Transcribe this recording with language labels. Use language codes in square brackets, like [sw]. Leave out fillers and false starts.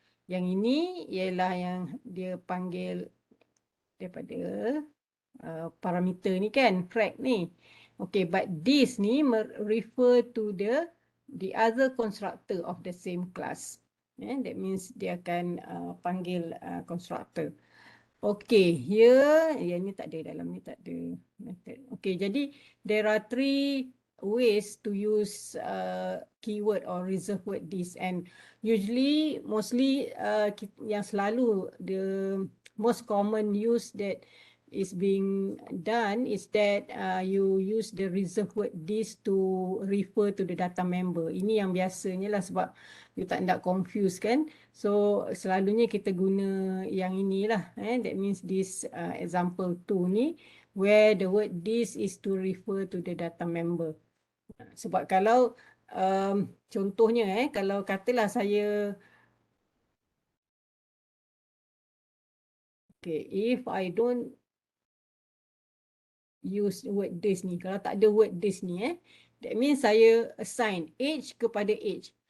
[ms] Yang ini ialah yang dia panggil daripada parameter ni kan, frac ni. [en] Okay, but this [ms] ni [en] refer to the other constructor of the same class. That means [ms] dia akan panggil constructor. Okay, here, yang ni tak ada, dalam ni tak ada method. [en] Okay, [ms] jadi [en] there are 3 ways to use keyword or reserve word this, and usually, mostly [ms] yang selalu [en] the most common use that is being done is that you use the reserve word this to refer to the data member. [ms] Ini yang biasanya lah, sebab you tak nak [en] confuse [ms] kan. So selalunya kita guna yang inilah. [en] That means this example 2 [ms] ni, [en] where the word this is to refer to the data member. [ms] Sebab kalau contohnya kalau katalah saya, okay, [en] if I don't use word this [ms] ni, kalau tak ada [en] word this [ms] ni, [en] that means [ms] saya assign age kepada age.